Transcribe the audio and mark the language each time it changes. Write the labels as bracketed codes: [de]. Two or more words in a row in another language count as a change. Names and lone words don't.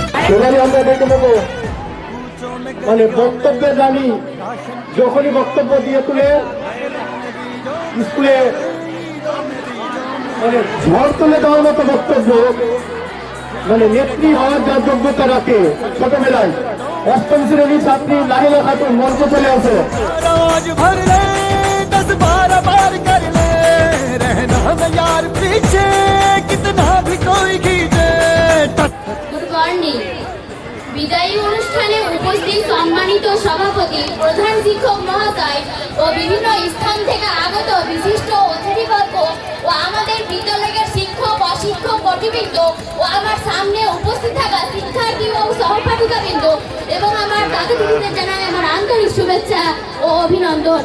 [bn] এবারে আমরা দেখে নেবো মানে বক্তব্যের রানী যখনই বক্তব্য দিয়ে তুলে স্কুলে মানে ঝড় তুলে দেওয়ার মতো বক্তব্য, মানে নেত্রী হওয়ার যা যোগ্যতা রাখে ছোটবেলায়। অষ্টম শ্রেণীর ছাত্রী লাহিলা খাতুন মঞ্চে চলে আসে। [hi] रोज भर ले 10-12 बार कर ले रहना न यार पीछे कितना भी कोई खींचे [en] Good morning. [bn] বিদায়ী অনুষ্ঠানে উপস্থিত সম্মানিত সভাপতি, প্রধান শিক্ষক মহাশয় ও বিভিন্ন স্থান থেকে আগত বিশিষ্ট অতিথিবর্গ ও আমাদের বিদ্যালয়ের শিক্ষক অশিক্ষক কর্তৃবৃন্দ ও আমার সামনে উপস্থিত থাকা শিক্ষার্থী ও সহপাঠিকাবৃন্দ এবং আমার দাদা দিদিদের জানাই আমার আন্তরিক শুভেচ্ছা ও অভিনন্দন।